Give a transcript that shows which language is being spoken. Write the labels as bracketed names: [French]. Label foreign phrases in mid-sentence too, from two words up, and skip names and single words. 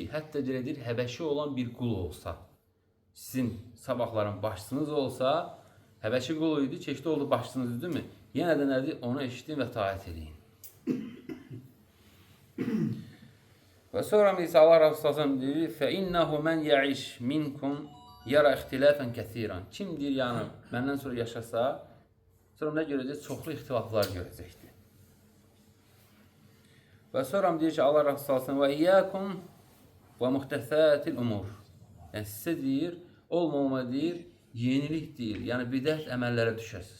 [Azerbaijani] Hətta deyir, həbəşi olan bir qul olsa, sizin sabahların başçınız olsa, həbəşi qul idi, keçdi oldu başçınız, [Turkish] değil mi? [Azerbaijani] Yenə də nədir? Onu eşitin və itaat edin. Və sonra isə Allah Resulü deyir, [Arabic] فَإِنَّهُ مَنْ يَعِشْ مِنْكُمْ يَرَى اِخْتِلَافًا كَثِيرًا. [Azerbaijani] Kim deyir, yəni, məndən sonra yaşasa, sonra nə görəcək? Çoxlu ixtilaflar görəcəkdir. Və sonra deyir ki, Allah Resulü və [Arabic] إياكم و محدثات الأمور. [Azerbaijani] Yəni, sizə deyir, olmama deyir, yenilik deyir, yəni bidət əməllərə düşəsiniz.